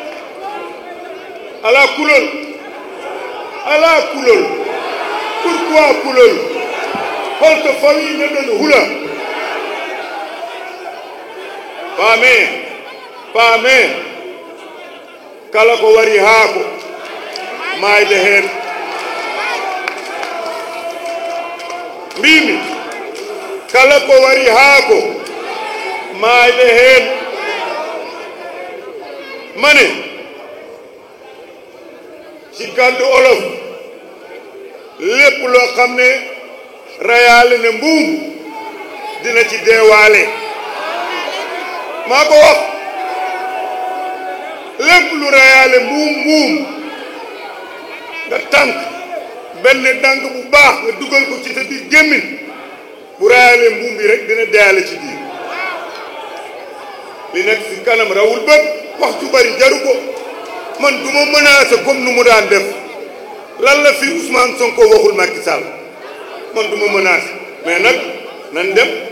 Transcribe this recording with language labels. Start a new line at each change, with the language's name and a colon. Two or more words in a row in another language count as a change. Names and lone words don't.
Fula: ala kulol pourquoi kulol holto fawi neɗɗo no hula paame kala ko wari haako mayde heen mbimi kala ko wari haako mayde heen
Wolof: mane ci kàddu olof lépp loo xam ne rayaale ne mbuum dina ci deewaale maa ko wax lépp lu rayaale mbuum nga tànk benn dànk bu baax nga dugal ko ci sa biir gémmiñ bu rayaale mbuum bi rek dina deeyaale ci biir li nekk ci kanam rawul bët wax ju bari jaru ko man du ma menacé comme nu mu daan def lan la fi Ousmane Sonko waxul Macky Sall man du ma menacé mais nag nan dem